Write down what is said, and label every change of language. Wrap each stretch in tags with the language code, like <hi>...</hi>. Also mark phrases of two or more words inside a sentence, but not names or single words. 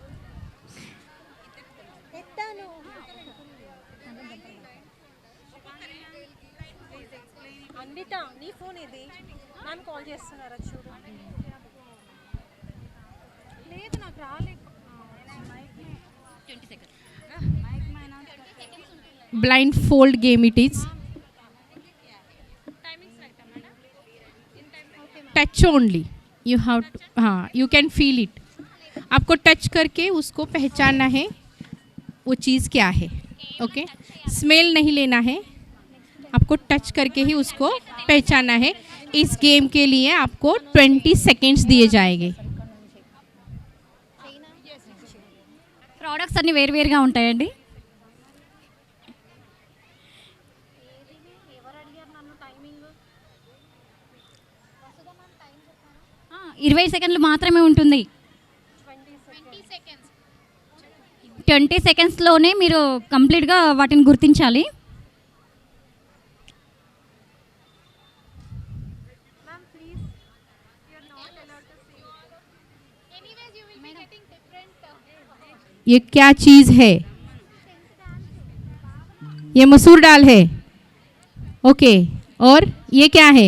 <te>లేదు నాకు రాలేదు.</te> <en>20 seconds. blindfold game it is. touch only you have हाँ you can feel it.</en> <hi>आपको टच करके उसको पहचानना है वो चीज़ क्या है. ओके स्मेल नहीं लेना है, आपको टच करके ही उसको पहचानना है. इस गेम के लिए आपको 20 सेकेंड्स दिए जाएंगे.</hi> <te>ప్రోడక్ట్స్ అన్ని వేరువేరుగా ఉంటాయండి. 20 సెకండ్లు మాత్రమే ఉంటుంది. 20 సెకండ్స్లోనే మీరు కంప్లీట్గా వాటిని గుర్తించాలి.</te> <hi>ये क्या चीज़ है? ये मसूर दाल है. ओके और ये क्या है?</hi>